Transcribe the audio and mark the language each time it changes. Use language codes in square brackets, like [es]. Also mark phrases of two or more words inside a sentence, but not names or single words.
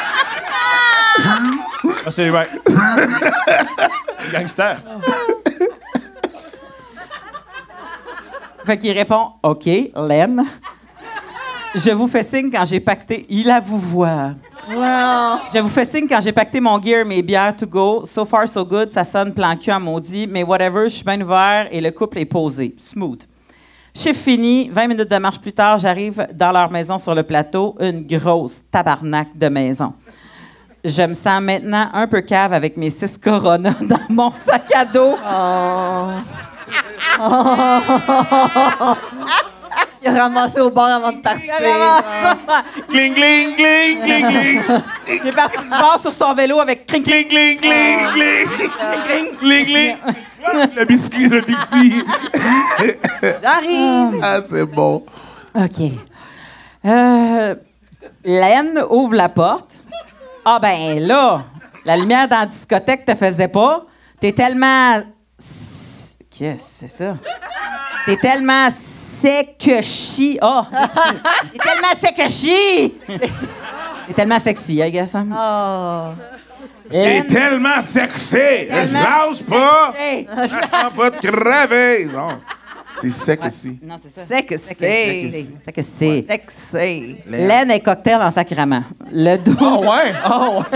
[fr] Ah, c'est ouais. Gangster. Fait qu'il répond OK, Len. Je vous fais signe quand j'ai pacté. Il a vous voix. Wow. Je vous fais signe quand j'ai pacté mon gear, mes bières [en] to go. So far, so good. [fr] Ça sonne plan cul à maudit. Mais whatever, je suis bien ouvert et le couple est posé. Smooth. Chiffre fini. 20 minutes de marche plus tard, j'arrive dans leur maison sur le plateau. Une grosse tabarnak de maison. Je me sens maintenant un peu cave avec mes 6 Corona dans mon sac à dos. Il a ramassé au bord avant de partir. Cling, cling, cling, cling, cling. Il est parti du bord sur son vélo avec cring, cring, Cling, cling, cling, cling. cring. Cling, cling. Le biscuit, le biscuit. J'arrive. Ah, c'est bon. OK. Len ouvre la porte. Ah ben là, la lumière dans la discothèque te faisait pas. T'es tellement... Qu'est-ce que c'est ça? T'es tellement sec-chi. Oh! T'es tellement sec-chi! T'es tellement sexy, [en] I guess. [fr] Hein? Oh. T'es Len- tellement sexy. Tellement Lâche pas. Hey! Attends pas de crever. Non. C'est sec ici. Non, c'est ça. Sexy. Sexy. Sexy. Len est cocktail en sacrament. Le dos... Oh, ouais. Oh, ouais.